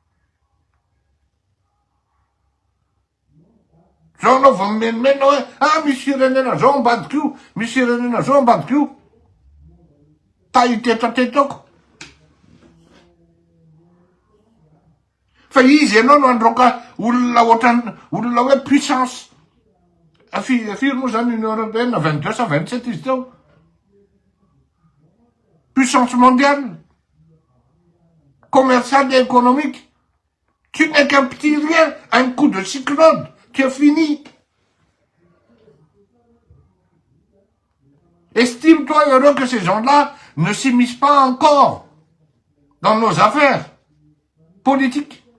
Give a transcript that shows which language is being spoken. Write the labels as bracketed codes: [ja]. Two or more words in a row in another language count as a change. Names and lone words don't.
[mg] Zao anao vao mimenimena hoe misy firenena zao ambadik'io, misy firenena zao ambadik'io. Ta itetratetako. Fa izy ianao no androka olona hoe puissance. Firy moa zany Union européenne [fr] 22 à 27 [mg] izy teo. [fr] Puissance mondiale. Commerciale et économique. Tu n'es qu'un petit rien, un coup de cyclone, tu es fini. Estime-toi heureux que ces gens-là ne s'immiscent pas encore dans nos affaires politiques.